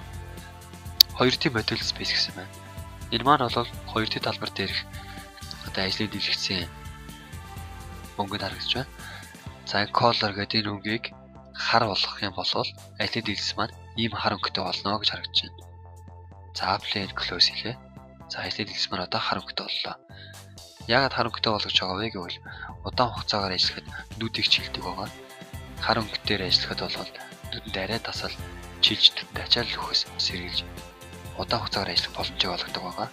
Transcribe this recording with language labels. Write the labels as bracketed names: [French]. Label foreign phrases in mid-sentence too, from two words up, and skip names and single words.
[English] 2D model space [Mongolian] гэсэн байна. Энэ маань бол 2D талбар дээрх ажлын дэлгэцийн өнгөнд харагдаж байна. За color гэдэг энэ өнгийг хар болгох юм бол ажлын дэлгэц маань ийм хар өнгөтэй болно гэж харагдаж байна. За [English] apply and close [Mongolian] хийлээ. За ажлын дэлгэц маань одоо хар өнгөтэй боллоо. Яагаад хар өнгөтэй болгож байгаа вэ гэвэл удаан хугацаагаар ажиллахад нүдийг чилдэг байгаа. Хар өнгөтээр ажиллахад бол нүдэнд арай тасал чилж нүдэнд ачаал өгөхөөс сэргийлж удаан хугацаагаар ажиллах боломжийг олгодог байгаа.